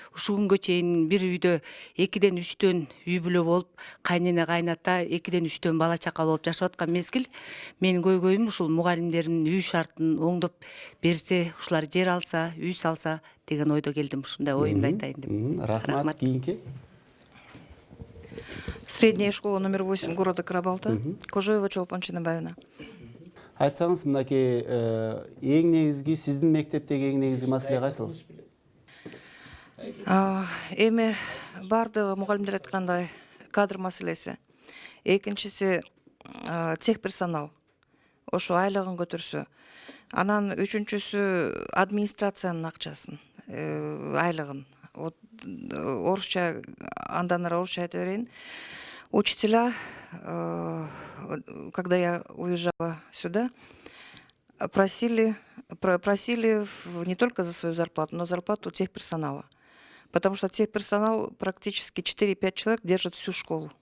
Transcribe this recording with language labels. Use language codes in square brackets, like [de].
[ky] Ушул күнгө чейин бир үйдө 2-3 үй бүлө болуп, кайнене кайната 2-3 бала чака болуп жашап аткан мезгил. Менин көйгөйүм ушул мугалимдердин үй шартын оңдоп берсе, ушулар жер алса, үй салса деген ойдо келдим. Ушундай оюмду айтайын деп. Рахмат. Кийинки. [ru] Средняя школа номер 8 города Карабалта. Кожоева Чолпон Чыныбаевна. [ky] Айтсаңыз, мынакей эң негизги сиздин мектептеги эң негизги маселе кайсыл? Эми бардыгы мугалимдер айткандай кадр маселеси. Экинчиси техперсонал. Ошо айлыгын көтөрсө. Анан үчүнчүсү администрациянын акчасын, айлыгын. Вот орусча, андан ары орусча айта берейин. [ru] Учителя, когда я уезжала сюда, просили не только за свою зарплату, но зарплату техперсонала. Потому что техперсонал практически 4-5 человек держит всю школу.